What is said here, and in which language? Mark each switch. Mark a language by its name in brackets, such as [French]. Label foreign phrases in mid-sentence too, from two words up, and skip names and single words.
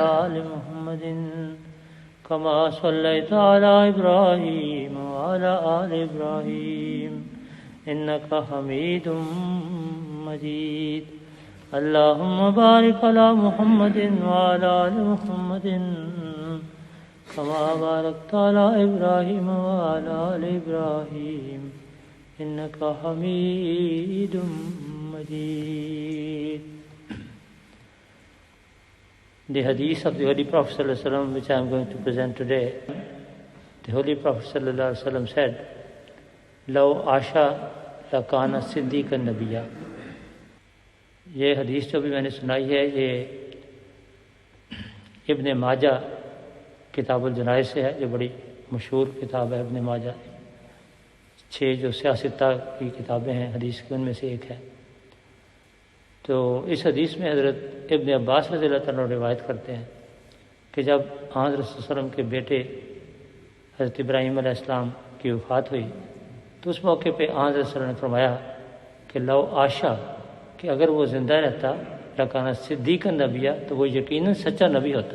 [Arabic] آل محمد کما صلیت علی ابراہیم وعلی آل ابراہیم انک حمید مجید اللہم بارک علی محمد وعلی آل محمد کما بارکت علی ابراہیم وعلی آل ابراہیم انک حمید مجید. [English] The hadith of the Holy Prophet [Arabic] صلى الله عليه وسلم, [English] which I am going to present today, the Holy Prophet [Arabic] صلى الله عليه وسلم [English] said, [Arabic] "لو عاش لكان صديقا نبيا." [Urdu] یہ حدیث جو بھی میں نے سنائی ہے یہ ابن ماجہ کتاب الجنائز سے ہے، جو بڑی مشہور کتاب ہے ابن ماجہ. 6 جو سیاستہ کی کتابیں ہیں حدیث کی، ان میں سے ایک ہے. تو اس حدیث میں حضرت ابن عباس رضی اللہ تعالیٰ عنہ روایت کرتے ہیں کہ جب حضرت صلی اللہ علیہ وسلم کے بیٹے حضرت ابراہیم علیہ السلام کی وفات ہوئی تو اس موقع پہ حضرت صلی اللہ علیہ وسلم نے فرمایا کہ [Arabic] لو آشا، [Urdu] کہ اگر وہ زندہ رہتا [Arabic] لکانا صدیق نبیہ، [Urdu] تو وہ یقیناً سچا نبی ہوتا.